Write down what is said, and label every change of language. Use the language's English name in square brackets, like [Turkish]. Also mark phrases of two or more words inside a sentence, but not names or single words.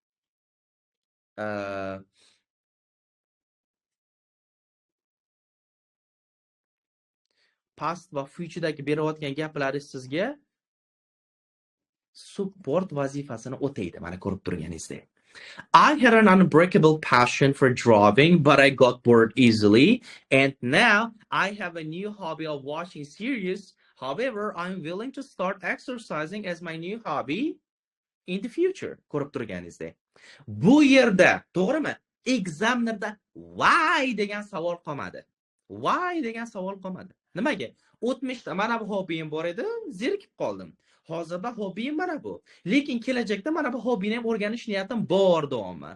[Uzbek] Past va futuredagi berayotgan gaplaringiz sizga support vazifasini o'taydi, mana ko'rib turganingizdek. [English] I had an unbreakable passion for drawing, but I got bored easily. And now I have a new hobby of watching series. However, I'm willing to start exercising as my new hobby in the future. [Uzbek] Ko'rib turganingizdek. Bu yerda, to'g'rimi? Examinerda why degan savol qolmadi. Nimaga? O'tmishda mana bu hobbim bor edi, zerikib qoldim. Hozirda hobbim mana bu. Lekin kelajakda mana bu hobbini ham o'rganish niyatim bor deyapman.